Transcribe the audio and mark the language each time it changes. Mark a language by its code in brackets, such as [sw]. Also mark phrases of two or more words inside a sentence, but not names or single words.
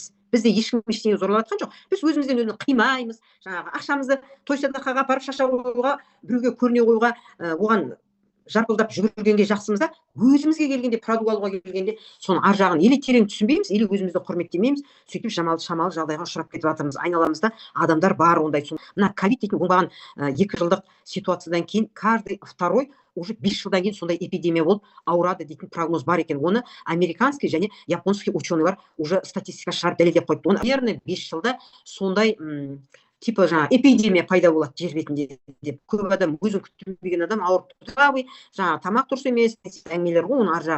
[kk] Бізде ешкім ештеңе зорлап жатқан жоқ. Біз өзімізден өзін қимаймыз, жаңағы ақшамызды той садақаға апарып шаша қоюға, біреуге көріне қоюға, оған жарпылдап жүгіргенге жақсымыз да, өзімізге келгенде, продукт алуға келгенде, соның ар жағын или терең түсінбейміз, или өзімізді құрметтемейміз, сөйтіп шамалы жағдайға ұшырап кетіп жатырмыз. Айналамызда адамдар бар ондай. Мына ковид дейтін оңбаған 2 жылдық ситуациядан кейін, [ru] каждый второй [kk] уже 5 жылдан кейін сондай эпидемия болып ауырады дейтін прогноз бар екен. Оны американский және японский ученыйлар уже статистика шығарып дәлелдеп қойды. Оны, наверное, 5 жылда сондай типа жаңа эпидемия пайда болады жер бетінде деп. Көп адам, өзін күтпеген адам ауырып тұрады, жаңа тамақ дұрыс емес, әңгімелер ғой, оның ар жағы.